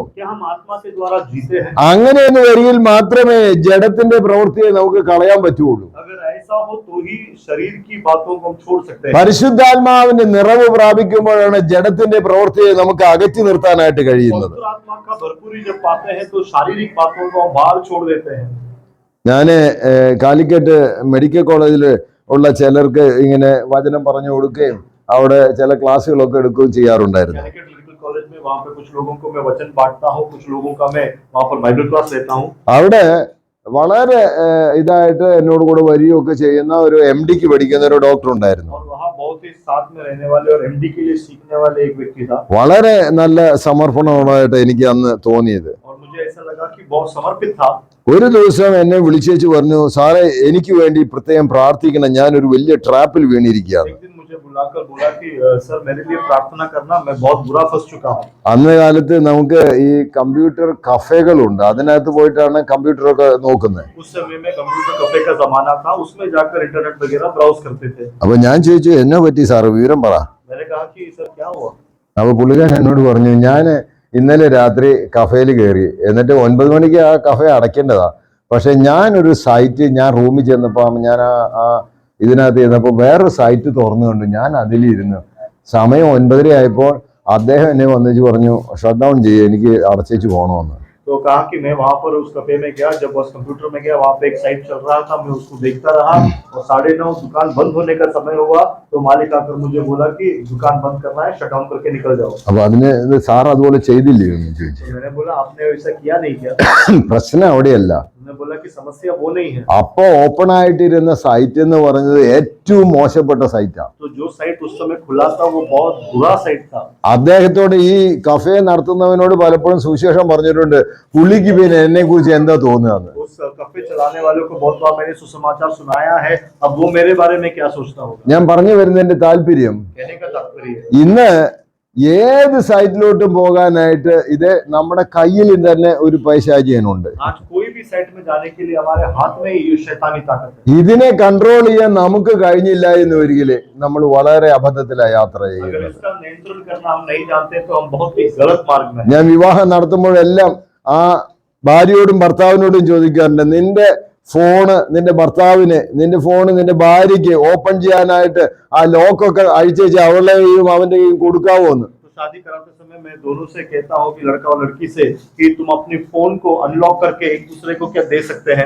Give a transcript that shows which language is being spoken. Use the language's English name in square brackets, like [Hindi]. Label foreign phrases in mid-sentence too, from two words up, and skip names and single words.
[Hindi] क्या हम आत्मा के द्वारा जीते हैं? [Malayalam] അങ്ങനെയെന്ന് വരികിൽ മാത്രമേ ജഡത്തിന്റെ പ്രവൃത്തിയെ നമുക്ക് കളയാൻ പറ്റുള്ളൂ. [Hindi] अगर ऐसा हो तो ही शरीर की बातों को हम छोड़ सकते हैं। [Malayalam] പരിശുദ്ധാത്മാവിന്റെ നിറവ് പ്രാപിക്കുമ്പോഴാണ് ജഡത്തിന്റെ പ്രവൃത്തിയെ നമുക്ക് അകറ്റി നിർത്താനായിട്ട് കഴിയുന്നത്. [Hindi] पवित्र आत्मा का भरपूरी जब पाते हैं तो शारीरिक बातों को हम बाहर छोड़ देते हैं। [Malayalam] ഞാന് കാലിക്കറ്റ് മെഡിക്കൽ കോളേജിൽ ഉള്ള ചിലർക്ക് ഇങ്ങനെ വചനം പറഞ്ഞു കൊടുക്കുകയും അവിടെ ചില ക്ലാസ്സുകളൊക്കെ എടുക്കുകയും ചെയ്യാറുണ്ടായിരുന്നു. [English] medical college [Hindi] में वहाँ पे कुछ लोगों को मैं वचन बांटता हूँ, कुछ लोगों का मैं वहाँ पर [English] Bible class [Hindi] लेता हूँ। [Malayalam] അവിടെ വളരെ ഇതായിട്ട് എന്നോട് കൂടെ വരികയൊക്കെ ചെയ്യുന്ന ഒരു MD-ക്ക് പഠിക്കുന്ന ഒരു ഡോക്ടർ ഉണ്ടായിരുന്നു. [Hindi] और वहाँ बहुत ही साथ में रहने वाले और MD के लिए सीखने वाले एक व्यक्ति था। [Malayalam] വളരെ നല്ല സമർപ്പണമായിട്ട് എനിക്ക് അന്ന് തോന്നിയത്. [Hindi] और मुझे ऐसा लगा कि बहुत समर्पित था। [Malayalam] ഒരു ദിവസം എന്നെ വിളിച്ചേച്ച് പറഞ്ഞു, സാറേ എനിക്ക് വേണ്ടി പ്രത്യേകം പ്രാർത്ഥിക്കണം, ഞാനൊരു വലിയ ട്രാപ്പിൽ വീണിരിക്കുകയാണ്. [Hindi] एक दिन मुझे बुलाकर बोला कि सर मेरे लिए प्रार्थना करना, मैं बहुत बुरा फंस चुका हूँ। [Malayalam] അന്ന് കാലത്ത് നമുക്ക് ഈ കമ്പ്യൂട്ടർ കഫേകളുണ്ട്, അതിനകത്ത് പോയിട്ടാണ് കമ്പ്യൂട്ടറൊക്കെ നോക്കുന്നത്. [Hindi] उस समय में [English] computer cafe [Hindi] का जमाना था, उसमें जाकर इंटरनेट वगैरह ब्राउज करते थे। [Malayalam] അപ്പൊ ഞാൻ ചോദിച്ചു, എന്നെ പറ്റി സാറ് വിവരം പറ. [Hindi] मैंने कहा कि सर क्या हुआ? [Malayalam] അപ്പൊ പുള്ളിക്കാരൻ എന്നോട് പറഞ്ഞു, ഞാൻ ഇന്നലെ രാത്രി കഫേയിൽ കയറി, എന്നിട്ട് 9 മണിക്ക് ആ കഫേ അടയ്ക്കേണ്ടതാ. പക്ഷെ ഞാനൊരു സൈറ്റ്, ഞാൻ റൂമിൽ ചെന്നപ്പോ ഞാൻ ആ ഇതിനകത്ത് ചെന്നപ്പോ വേറൊരു സൈറ്റ് തുറന്നു കണ്ടു. ഞാൻ അതിലിരുന്നു. സമയം 9:30 ആയപ്പോൾ അദ്ദേഹം എന്നെ വന്നിച്ച് പറഞ്ഞു, [English] shut down [Malayalam] ചെയ്യുക, എനിക്ക് അടച്ചേച്ച് പോകണമെന്ന്. [Hindi] तो कहा कि मैं वहां पर उस कफे में गया, जब उस कंप्यूटर में गया वहां पे एक साइट चल रहा था, मैं उसको देखता रहा और 9:30 दुकान बंद होने का समय हुआ तो मालिक आकर मुझे बोला कि दुकान बंद करना है, [English] shut down [Hindi] करके निकल जाओ। [Malayalam] അപ്പൊ അതിന് സാർ അതുപോലെ ചെയ്തില്ലേ എന്ന് ചോദിച്ചു. [Hindi] तो मैंने बोला आपने ऐसा किया नहीं किया? [Malayalam] പ്രശ്നം അവിടെയല്ല. [Hindi] मैंने बोला कि समस्या वो नहीं है। [Malayalam] അപ്പൊ ഓപ്പൺ ആയിട്ടിരുന്ന സൈറ്റ് എന്ന് പറയുന്നത് ഏറ്റവും മോശപ്പെട്ട സൈറ്റാ. [Hindi] तो जो साइट उस समय खुला था वो बहुत बुरा साइट था। [Malayalam] അദ്ദേഹത്തോട് ഈ കഫേ നടത്തുന്നവനോട് പലപ്പോഴും സുവിശേഷം പറഞ്ഞിട്ടുണ്ട്, പുള്ളിക്ക് പിന്നെ എന്നെ കുറിച്ച് എന്താ തോന്നുന്നത്. [Hindi] उस कफे चलाने वालों को बहुत बार मैंने सुसमाचार सुनाया है, अब वो मेरे बारे में क्या सोचता होगा? [Malayalam] ഞാൻ പറഞ്ഞു വരുന്നതിന്റെ താല്പര്യം, [Hindi] कहने का तात्पर्य है [Malayalam] ഇന്ന് ഏത് സൈറ്റിലോട്ടും പോകാനായിട്ട് ഇത് നമ്മുടെ കയ്യിൽ തന്നെ ഒരു പൈശാചികനുണ്ട്. [Hindi] आज कोई भी साइट में जाने के लिए हमारे हाथ में ये शैतानी ताकत है। [Malayalam] ഇതിനെ കൺട്രോൾ ചെയ്യാൻ നമുക്ക് കഴിഞ്ഞില്ല എന്ന് ഒരിക്കല് നമ്മൾ വളരെ അബദ്ധത്തിലാണ് യാത്ര [Hindi] अगर [Malayalam] ചെയ്യുന്നത്. [Hindi] इसका नियंत्रण करना हम नहीं जानते तो हम बहुत ही गलत मार्ग में हैं। [Malayalam] ഞാൻ വിവാഹം നടത്തുമ്പോഴെല്ലാം ആ ഭാര്യയോടും ഭർത്താവിനോടും ചോദിക്കാറുണ്ട്, നിന്റെ ഫോണ് നിന്റെ ഭർത്താവിന്, നിന്റെ ഫോണ് നിന്റെ ഭാര്യയ്ക്ക് ഓപ്പൺ ചെയ്യാനായിട്ട് ആ ലോക്കൊക്കെ അഴിച്ചേച്ച് അവളുടെ കയ്യും അവന്റെ കയ്യും കൊടുക്കാവോ എന്ന്. [Hindi] तो शादी कराते समय मैं दोनों से कहता हूँ कि लड़का और लड़की से कि तुम अपने फोन को अनलॉक करके एक दूसरे को क्या दे सकते हैं।